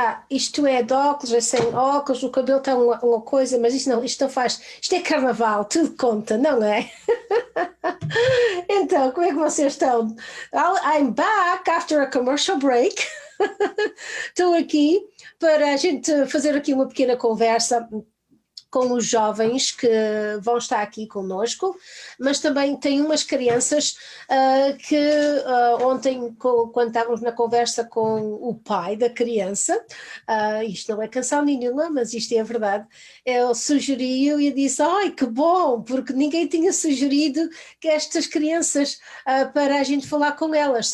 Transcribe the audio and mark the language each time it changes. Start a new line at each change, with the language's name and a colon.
Portuguese: Isto é de óculos, é sem óculos, o cabelo está uma coisa, mas isto não faz. Isto é carnaval, tudo conta, não é? Então, como é que vocês estão?
English: I'm back after a commercial break.
Portuguese: Estou aqui para a gente fazer aqui uma pequena conversa com os jovens que vão estar aqui conosco, mas também tem umas crianças que ontem, quando estávamos na conversa com o pai da criança, isto não é canção nenhuma, mas isto é a verdade, ele sugeriu e eu disse, ai que bom, porque ninguém tinha sugerido que estas crianças para a gente falar com elas.